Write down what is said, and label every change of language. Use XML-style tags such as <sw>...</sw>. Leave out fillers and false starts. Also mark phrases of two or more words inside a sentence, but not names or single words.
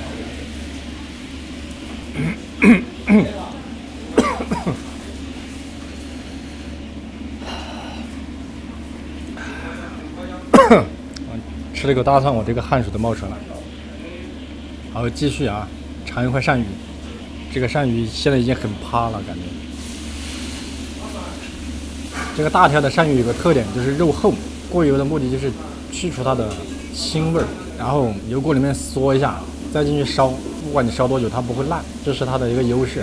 <zh>吃了個大蒜，我這個汗水都冒出來了。好，繼續啊，嘗一塊鱔魚，这个鳝魚現在已經很趴了，感覺。這個大條的鳝魚有個特點，就是肉厚。過油的目的就是去除它的腥味兒，然後油鍋裡面嗦一下，再進去燒，不管你燒多久，它不會爛，這是它的一個優勢。</zh>